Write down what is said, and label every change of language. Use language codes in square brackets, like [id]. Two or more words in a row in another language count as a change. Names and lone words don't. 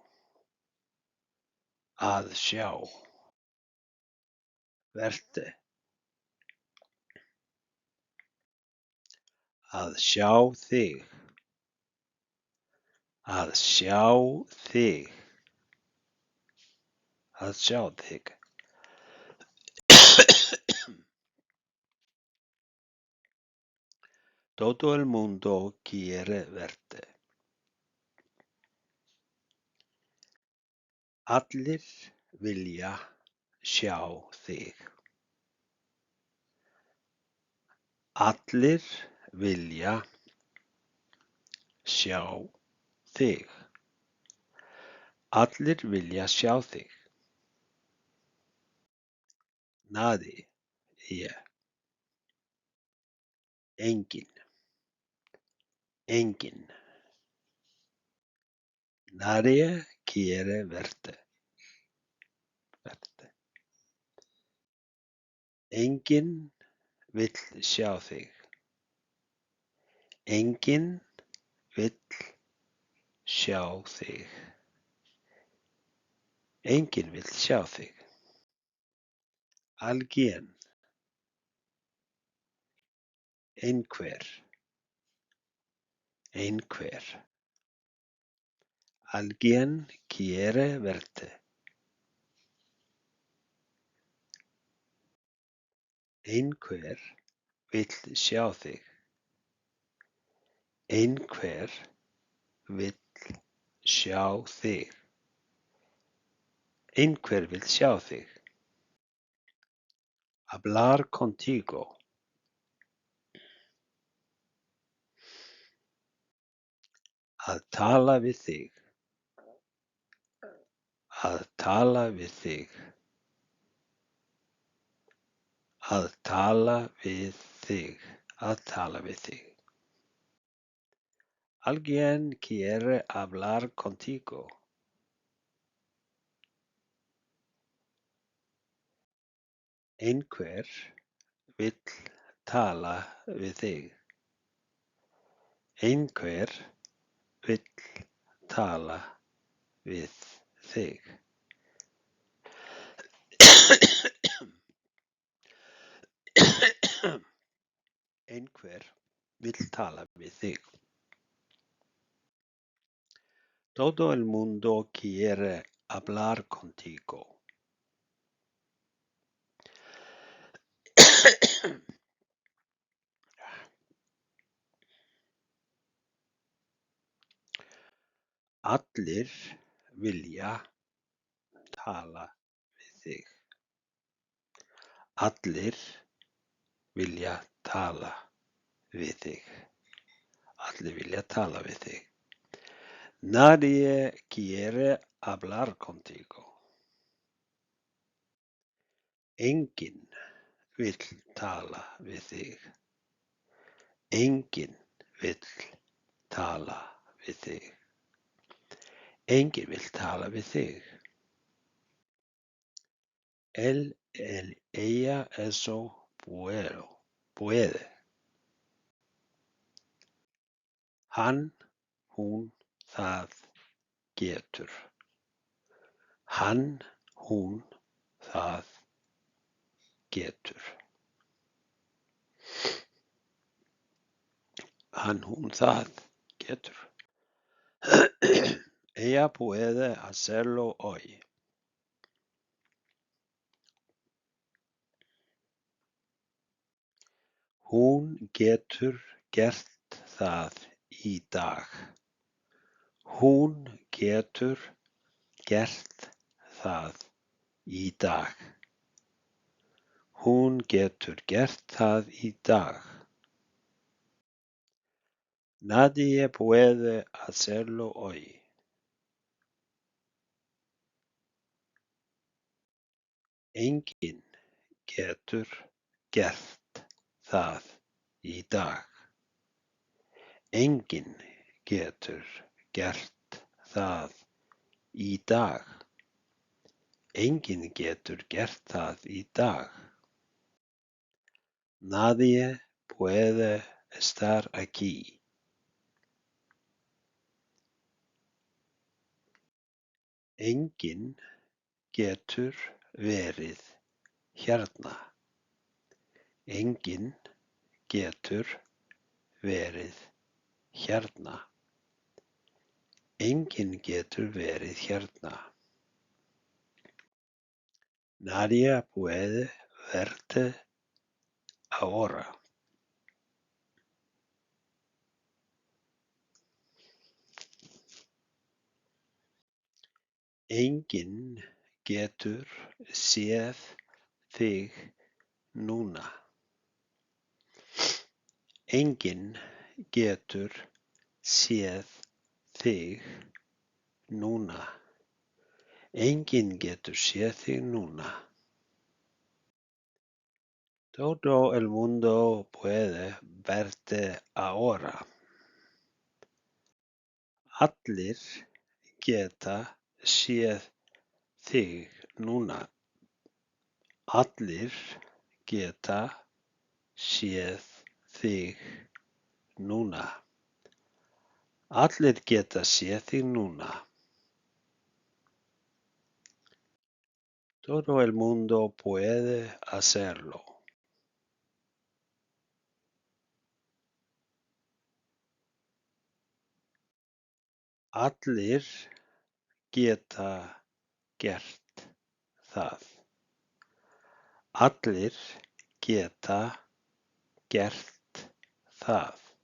[is] Að sjá. Verte. Að sjá þig. Að sjá þig. Að sjá þig. [es] Todo el mundo quiere verte. [is] Allir vilja sjá þig. Allir vilja sjá þig. Allir vilja sjá þig. Nadie. Enginn. Enginn. [es] Nadie quiere verte. [is] Enginn vill sjá þig. Enginn vill sjá þig. Enginn vill sjá þig. [es] Alguien. Einhver. [is] Einhver. [es] Alguien quiere verte. [is] Einhver vill sjá þig. Einhver vill sjá þig. Einhver vill sjá þig. [es] Hablar contigo. [is] Að tala við þig. Að tala við þig. Að tala við þig. Að tala við þig. [es] Alguien quiere hablar contigo. [is] Einhver vill tala við þig. Einhver vill tala við þig. Einhver vill tala við þig. [es] Todo el mundo quiere hablar contigo. [is] Allir vilja tala við þig. Allir vilja tala við þig. Allir vilja tala við þig. [es] Nadie quiere hablar contigo. [is] Enginn vill tala við þig. Enginn vill tala við þig. Enginn vill tala við þig. [es] Ella, eso puede. [is] Hann, hún, það getur. Hann, hún, það getur. Hann, hún, það getur. [es] Ella puede hacerlo hoy. [is] Hún getur gert það í dag. Hún getur gert það í dag. Hún getur gert það í dag. [es] Nadie puede hacerlo hoy. [is] Enginn getur gert það í dag. Enginn getur gert það í dag. Enginn getur gert það í dag. [es] Nadie puede estar aquí. [is] Enginn getur verið hérna. Enginn getur verið hérna. Enginn getur verið hérna. [es] Nadie puede verte ahora. [is] Enginn getur séð þig núna. Enginn getur séð þig núna. Enginn getur séð þig núna. [es] Todo el mundo puede verte ahora. [is] Allir geta séð þig núna. Allir geta séð þig núna. Allir geta séð þig núna. [es] Todo el mundo puede hacerlo. [is] Allir geta gert það. Allir geta gert það.